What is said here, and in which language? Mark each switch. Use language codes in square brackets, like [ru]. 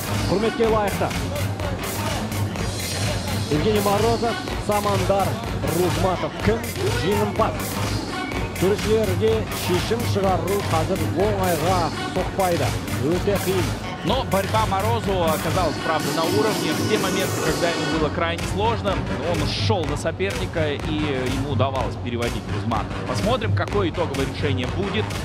[kk] Құрметке лайықты. Евгений Морозов, Самандар, Рузматов. Кім жеңімпаз? Төрешілерге шешім шығару қазір оңайға соқпайды. Өте қиын. [ru] Но борьба Морозова оказалась, правда, на уровне. В те моменты, когда ему было крайне сложно, он шел на соперника, и ему удавалось переводить Рузматова. Посмотрим, какое итоговое решение будет.